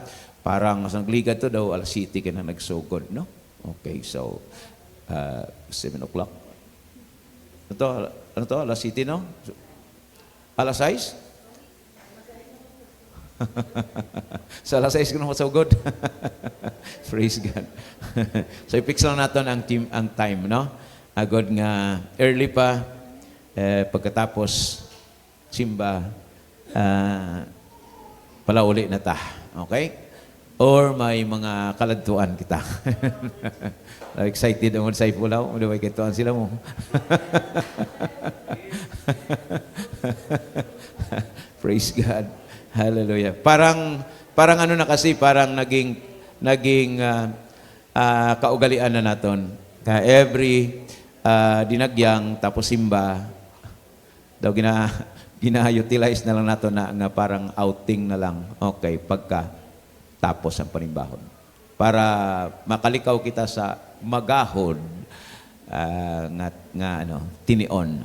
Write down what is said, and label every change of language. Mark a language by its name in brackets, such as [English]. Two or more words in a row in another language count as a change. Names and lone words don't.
[Hiligaynon] Parang sa nagligad to daw, alas 7 ka na nagsugod, no? [English] Okay, so, 7 o'clock. [Hiligaynon] Ano to? Alas 7, no? Alas 6? Sa alas 6 ko na masugod. [English] Praise God. [Filipino] So, i-fix lang natin ang time, no? [Hiligaynon] Agad nga early pa, pagkatapos simba, palauli na ta. Okay? Or may mga kaladtuan kita. Excited naman sa ipulaw. Ano ba kituan sila mo? [English] Praise God. [Hiligaynon] Hallelujah. Parang ano na kasi, parang naging kaugalian na naton. Every dinagyang tapos simba, daw gina-utilize na lang nato na nga parang outing na lang. Okay, pagka tapos ang panimbahon. Para makalikaw kita sa magahod nga tinion.